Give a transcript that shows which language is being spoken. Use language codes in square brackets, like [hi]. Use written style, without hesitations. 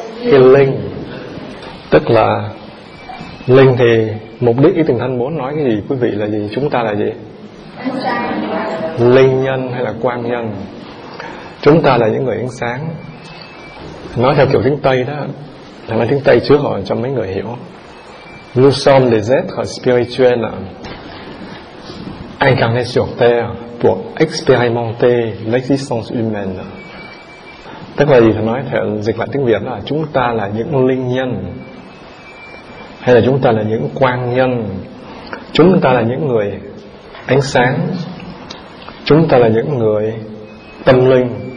[vi] Cái linh, tức là linh. Thì mục đích ý tình thân bốn nói cái gì, quý vị, là gì? Chúng ta là gì? Linh nhân hay là quang nhân? Chúng ta là những người ánh sáng. Nói theo kiểu tiếng Tây đó, là nói tiếng Tây trước rồi cho mấy người hiểu. [fr] Nous sommes les êtres spirituels incarnés sur terre pour expérimenter l'existence humaine. [vi] Tức là gì? Thì nói theo dịch lại tiếng Việt là chúng ta là những linh nhân, hay là chúng ta là những quang nhân, chúng ta là những người ánh sáng, chúng ta là những người tâm linh.